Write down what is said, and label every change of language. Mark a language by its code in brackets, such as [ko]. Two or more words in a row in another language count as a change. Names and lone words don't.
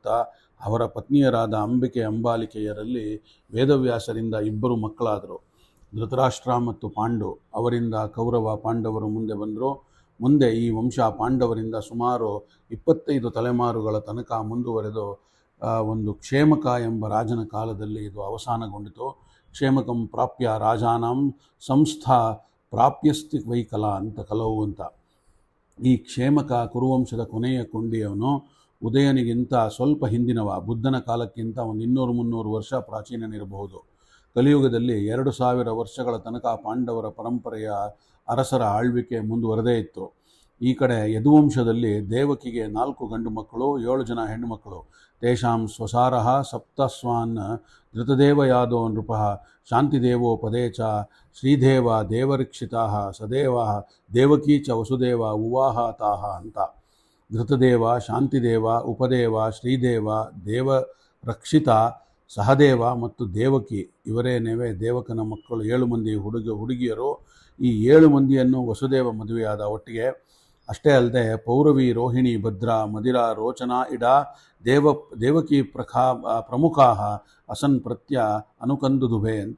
[kn] ಅವರ ಪತ್ನಿಯರಾದ ಅಂಬಿಕೆ ಅಂಬಾಲಿಕೆಯರಲ್ಲಿ ವೇದವ್ಯಾಸರಿಂದ 2 ಮಕ್ಕಳಾದರು, ಧೃತರಾಷ್ಟ್ರ ಮತ್ತು ಪಾಂಡು. ಅವರಿಂದ ಕೌರವ ಪಾಂಡವರು ಮುಂದೆ ಬಂದರು. ಮುಂದೆ ಈ ವಂಶ ಪಾಂಡವರಿಂದ ಸುಮಾರು 25 ತಲೆಮಾರುಗಳ ತನಕ ಮುಂದುವರೆದು ಒಂದು ಕ್ಷೇಮಕ ಎಂಬ ರಾಜನ ಕಾಲದಲ್ಲಿ ಇದು ಅವಸಾನಗೊಂಡಿತು. [sa] ಕ್ಷೇಮಕಂ ಪ್ರಾಪ್ಯ ರಾಜಾನಾಂ ಸಂಸ್ಥಾ ಪ್ರಾಪ್ಯಸ್ತಿ ವೈಕಲ [kn] ಅಂತ ಕಲವು ಅಂತ. ಈ ಕ್ಷೇಮಕ ಕುರುವಂಶದ ಕೊನೆಯ ಕೊಂಡಿಯವನು. ಉದಯನಿಗಿಂತ ಸ್ವಲ್ಪ ಹಿಂದಿನವ, ಬುದ್ಧನ ಕಾಲಕ್ಕಿಂತ ಒಂದು 200-300 ವರ್ಷ ಪ್ರಾಚೀನನಿರಬಹುದು. ಕಲಿಯುಗದಲ್ಲಿ 2000 ವರ್ಷಗಳ ತನಕ ಪಾಂಡವರ ಪರಂಪರೆಯ ಅರಸರ ಆಳ್ವಿಕೆ ಮುಂದುವರೆದೇ ಇತ್ತು. ಈ ಕಡೆ ಯದುವಂಶದಲ್ಲಿ ದೇವಕಿಗೆ 4 ಗಂಡು ಮಕ್ಕಳು, 7 ಜನ ಹೆಣ್ಣು ಮಕ್ಕಳು. [sa] ತೇಷಾಂ ಸ್ವಸಾರಃ ಸಪ್ತಸ್ವಾನ್ ಧೃತದೇವ ಯಾದೋ ನೃಪಃ ಶಾಂತಿದೇವೋ ಪದೇ ಚ ಶ್ರೀದೇವ ದೇವರಕ್ಷಿತಾಃ ಸದೇವ ದೇವಕೀ ಚ ವಸುದೇವ ಉವಾಹಾತಾಃ ಅಂತ. [kn] ಧೃತದೇವ, ಶಾಂತಿದೇವ, ಉಪದೇವ, ಶ್ರೀದೇವ, ದೇವರಕ್ಷಿತ, ಸಹದೇವ ಮತ್ತು ದೇವಕಿ ಇವರೇನೇವೆ ದೇವಕನ ಮಕ್ಕಳು 7 ಮಂದಿ ಹುಡುಗಿಯರು. ಈ 7 ಮಂದಿಯನ್ನು ವಸುದೇವ ಮದುವೆಯಾದ. ಒಟ್ಟಿಗೆ ಅಷ್ಟೇ ಅಲ್ಲದೆ [sa] ಪೌರವಿ, ರೋಹಿಣಿ, ಭದ್ರಾ, ಮದಿರಾ, ರೋಚನಾ, ಇಡಾ, ದೇವಕಿ ಪ್ರಮುಖಾ ಅಸನ್ ಪ್ರತ್ಯ ಅನುಕಂದುದುಭೆ ಅಂತ.